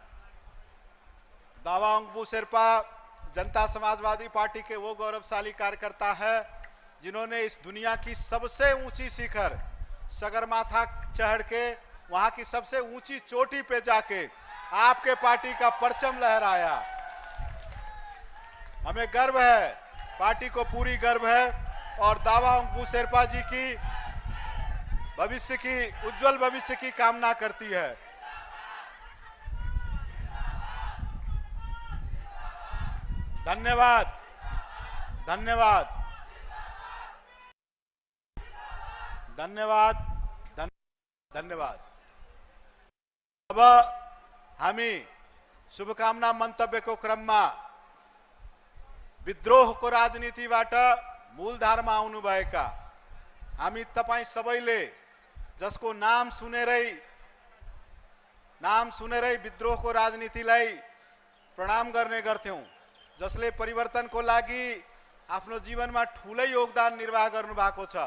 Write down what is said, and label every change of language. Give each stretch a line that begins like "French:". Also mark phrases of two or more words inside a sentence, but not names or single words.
Hindi: दावा ओंगपू शेरपा जनता समाजवादी पार्टी के वो गौरवशाली कार्यकर्ता है जिन्होंने इस दुनिया की सबसे ऊंची शिखर सगरमाथा चढ़ के वहां की सबसे ऊंची चोटी पे जाके आपके पार्टी का परचम लहराया। हमें गर्व है, पार्टी को पूरी गर्व है और दावा ओंगपू शेरपा जी की भविष्य की उज्जवल भविष्य की कामना करती है। धन्यवाद, धन्यवाद, धन्यवाद, धन्यवाद।
Nepali: अब हामी शुभकामना मन्तव्यको क्रममा विद्रोहको राजनीतिबाट मूलधारमा आउनुभएका हामी तपाई सबैले जसको नाम सुनेरै विद्रोहको राजनीतिलाई प्रणाम गर्ने गर्थ्यौं, जसले परिवर्तनको लागि आफ्नो जीवनमा ठूलै योगदान निर्वाह गर्नु भएको छ।